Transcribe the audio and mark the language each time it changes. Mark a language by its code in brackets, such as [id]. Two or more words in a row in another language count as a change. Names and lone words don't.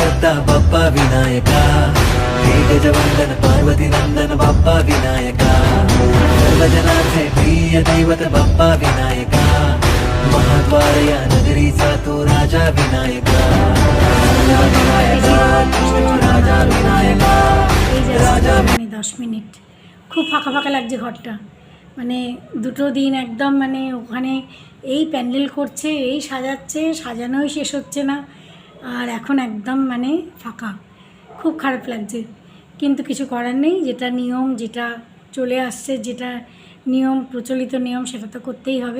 [mr] बप्पा विनायका हे गजवंदन पार्वती नंदन बप्पा विनायका सर्वजनार्थे प्रिय दैवत बप्पा विनायका महाद्वार या नगरीचा तो राजा विनायका राजा विनायका [bn] এই যে মানে 10 মিনিট খুব ফাঁকা ফাঁকা লাগছে ঘরটা, মানে দুটো দিন একদম মানে ওখানে এই প্যান্ডেল করছে, এই সাজাচ্ছে, সাজানোই শেষ হচ্ছে না, আর এখন একদম মানে ফাঁকা, খুব খারাপ লাগছে। কিন্তু কিছু করার নেই, যেটা নিয়ম, যেটা চলে আসছে, যেটা নিয়ম, প্রচলিত নিয়ম, সেটা তো করতেই হবে।